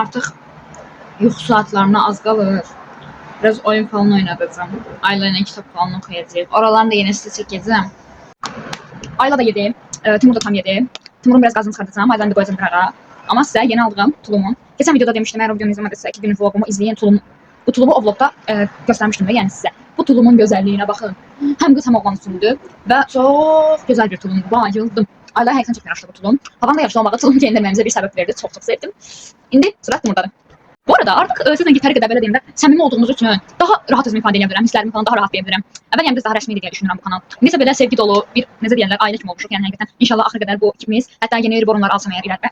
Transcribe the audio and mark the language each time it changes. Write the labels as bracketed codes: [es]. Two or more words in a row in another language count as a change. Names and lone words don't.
[az] Artıq yuxu saatlarına az qalır. Biraz oyun falan oynadacağım. Ayla ilə kitab falan oxuyacaq. Oralarını da yenə sizə çəkəcəm. Ayla da yedi. Timur da tam yedi. Timurun biraz qazını çıxardacağım. Aylanı da qoyacağım bir ara. Amma sizə yeni aldığım tulumu. Keçən videoda demişdim, əgər o videonu izləmədinizsə 2 günlük vlogumu izləyin. [tr] Bu tulumu o vlogda göstermiştim de yani size. Bu tulumun güzelliğine bakın. Hem kız hem oğlan üstündü ve çok güzel bir tulumdu. Bayıldım. [az] Ayla həqiqətən çox yaraşdı bu tulum. Havanın da yaxşı olmağı tulumu yeniləməyimizə bir səbəb verdi. Çox sevdim. İndi sıra Timurdadır. Bu arada artıq sizlə gitari qədər belə deyim də, səmimi olduğumuz üçün daha rahat özümü ifadə edə bilirəm, hisslərimi falan daha rahat deyə bilirəm. Əvvəl yəni biz daha rəsmi deyə düşünürəm bu kanal. İndi belə sevgi dolu bir necə deyirlər, ailə kimi olmuşuq. Yəni həqiqətən inşallah axıra qədər bu ikimiz, hətta yeni ribbonlar alsam əgər irəlidə.